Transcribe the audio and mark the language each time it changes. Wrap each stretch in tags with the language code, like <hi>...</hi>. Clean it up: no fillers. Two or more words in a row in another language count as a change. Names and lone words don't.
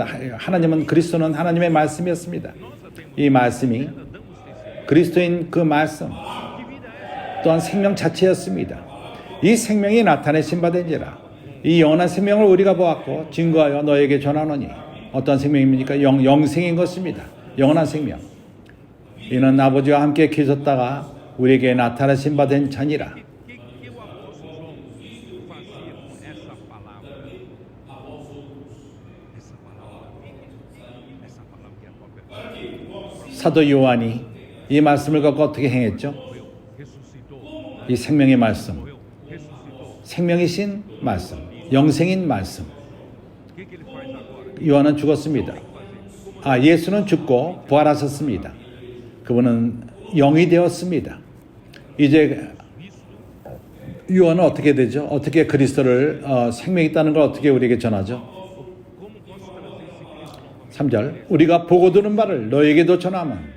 <ko>하나님은 그리스도는 하나님의 말씀이었습니다. 이 말씀이 그리스도인 그 말씀 또한 생명 자체였습니다. 이 생명이 나타내신 바 된지라. 이 영원한 생명을 우리가 보았고 증거하여 너에게 전하노니. 어떤 생명입니까? 영생인 것입니다. 영원한 생명. 이는 아버지와 함께 계셨다가 우리에게 나타나신 바 된 자니라.</ko> <pt>Que o apóstolo João fazia com essa palavra? Essa palavra que é a própria</pt> <ko>사도 요한이 이 말씀을 갖고 어떻게 행했죠?</ko> <pt>ressuscitou,</pt> <ko>이 생명의 말씀,</ko> <pt>ressuscitou.</pt> <ko>생명이신 말씀, 영생인 말씀.</ko> <pt>O que ele faz agora?</pt> <ko>요한은 죽었습니다. 예수는 죽고 부활하셨습니다. 그분은 영이 되었습니다. 이제 요한은 어떻게 되죠? 어떻게 그리스도를 생명이 있다는 걸 어떻게 우리에게 전하죠? 3절 우리가 보고 들은 바를 너에게도 전하면.</ko>